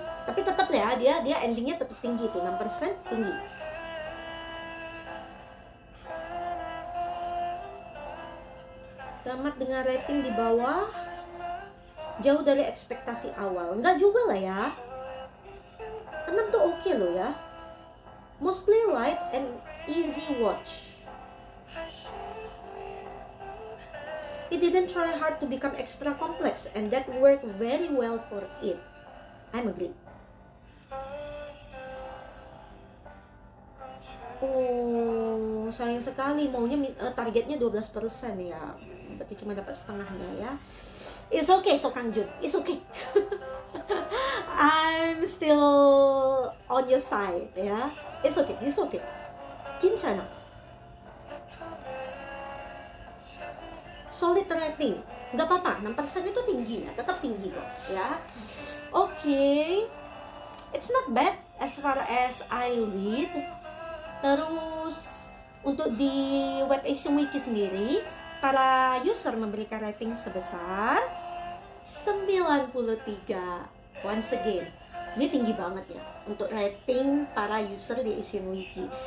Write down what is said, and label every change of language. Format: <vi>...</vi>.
<id>Tapi tetap ya, dia endingnya tetap tinggi tuh, 6% tinggi. Tamat dengan rating di bawah, jauh dari ekspektasi awal. Enggak juga lah ya. 6 tuh oke loh ya.</id> <en>Mostly light and easy watch. It didn't try hard to become extra complex, and that worked very well for it. I'm agree.</en> <id>Oh, sayang sekali, maunya targetnya 12% ya. Berarti cuma dapat setengahnya ya.</id> <en>It's okay, So Kang Jun. It's okay. I'm still on your side ya. It's okay, it's okay. Kinsana.</en> <id>Solid rating, nggak apa-apa, 6% itu tinggi ya, tetap tinggi kok ya. Oke.</id> <en>It's not bad as far as I read.</en> <id>Terus untuk di web Asian Wiki sendiri, para user memberikan rating sebesar 93.</id> <en>Once again,</en> <id>ini tinggi banget ya untuk rating para user di Asian Wiki.</id>